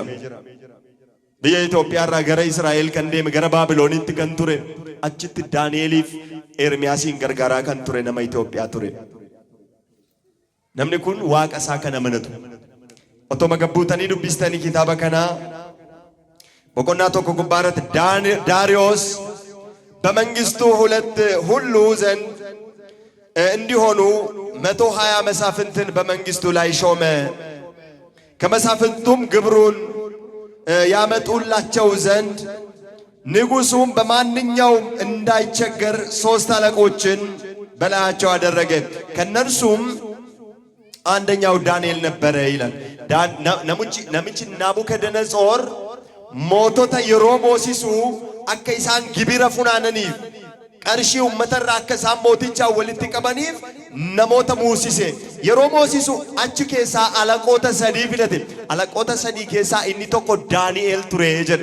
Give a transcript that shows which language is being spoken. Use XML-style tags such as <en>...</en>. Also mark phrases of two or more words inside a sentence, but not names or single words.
<om>Biyya Itoophiyaa irraa gara Israa'el kan deeme gara Baabiloonitti kan ture achitti Daani'eliif Ermiyaasin gargaaraa kan ture nama Itoophiyaa ture. Namni kun waaqa isaa kan amanatu. Otoo magabbuutanii dubbistanii kitaaba kanaa boqonnaa tokko gubbaarratti</om> <am>ዳርዮስ በመንግስቱ ሁሉ ዘንድ እንዲሆኑ 120 መሳፍንትን በመንግስቱ ላይ ሾመ። ከመሳፍንቱም ግብሩን ያመጡላቸው ዘንድ ንጉሱም በማንኛውም እንዳይቸገር 3 አለቆችን በላያቸው አደረገ። ከነርሱም አንደኛው ዳንኤል ነበረ ይላል።</am> <om>ነምቺ ናቡከደነጾር mootota yeroo moosisu akka isaan gibira funaananiif qarshii uummatarraa akka isaan mootichaa walitti qabaniif namoota muusise. Yeroo moosisu achi keessaa alaqoota 3 filate. Alaqoota 3 keessaa inni tokko Daani'el ture jedhe.</om>